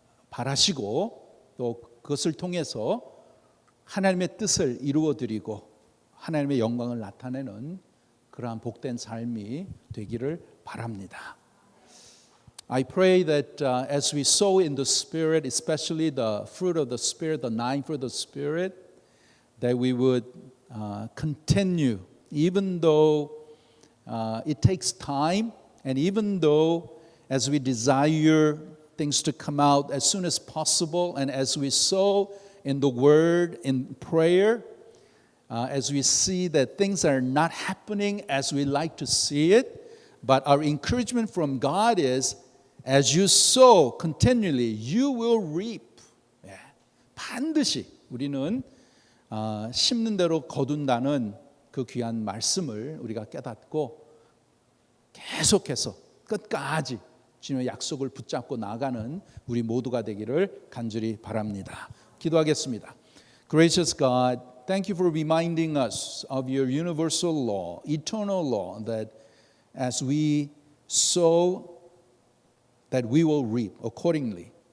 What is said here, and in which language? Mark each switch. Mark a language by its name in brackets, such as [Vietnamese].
[Korean] 바라시고 또 그것을 통해서 하나님의 뜻을 이루어드리고 하나님의 영광을 나타내는 그러한 복된 삶이 되기를 바랍니다. [English] I pray that as we sow in the Spirit, especially the fruit of the Spirit, the nine fruit of the Spirit, that we would continue, even though it takes time, and even though as we desire things to come out as soon as possible, and as we sow in the Word, in prayer, as we see that things are not happening as we like to see it, but our encouragement from God is, as you sow continually, you will reap. [Korean] 반드시 우리는 심는 대로 거둔다는 그 귀한 말씀을 우리가 깨닫고 계속해서 끝까지 주님의 약속을 붙잡고 나가는 우리 모두가 되기를 간절히 바랍니다. 기도하겠습니다. [English] Gracious God, thank you for reminding us of your universal law, eternal law, that as we sow, that we will reap accordingly.